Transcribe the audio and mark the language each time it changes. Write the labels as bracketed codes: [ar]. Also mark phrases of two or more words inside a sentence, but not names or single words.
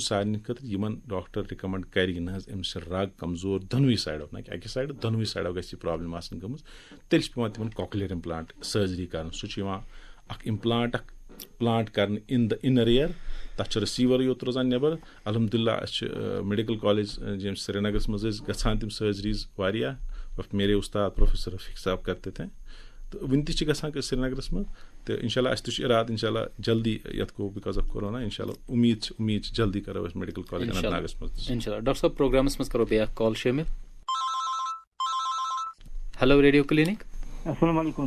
[ks] سارنٕے خٲطرٕ یِمن ڈاکٹر رِکمنڈ کَرِ نہ حظ أمِس چھِ رگ کمزور دۄنوٕے سایڈو نہ کہِ اَکہِ سایڈٕ دۄنوٕے سایڈو گژھِ یہِ پرابلِم آسٕنۍ گٔمٕژ تیٚلہِ چھِ پیٚوان تِمن [en] cochlear implant surgery [ks] کَرٕنۍ سُہ چھُ یِوان اکھ اِمپلانٹ اکھ پلانٹ کَرنہٕ [en] in the inner ear [ks] تَتھ چھُ رِسیٖورٕے یوت روزان نیبر [ar] الحمدُاللہ [ks] أسۍ چھِ [en] medical college [ks] یِم سرینگرَس منٛز ٲسۍ گژھان تِم سٔرجریٖز واریاہ [ur] میرے اُستاد پروفیسر رفیٖق صاحب کرتے تھے [ks] تہٕ وٕنہِ تہِ چھِ گژھان سرینگرَس منٛز تہٕ [ar] اِنشاءاللہ [ks] اَسہِ تہِ چھُ اِرادٕ [ar] اِنشاءاللہ [ks] جلدی یَتھ گوٚو [en] because of [ks] کورونا [ar] اِنشاءاللہ [ks] اُمیٖد چھِ جلدی کَرو أسۍ [en] medical college [ks] اننت ناگَس منٛز. [ar] اِنشاءاللہ [ks] ڈاکٹر صٲب پروگرامَس منٛز کَرو بیٚیہِ اکھ کال شٲمِل. [en] hello radio clinic. [ar] السلام علیکم.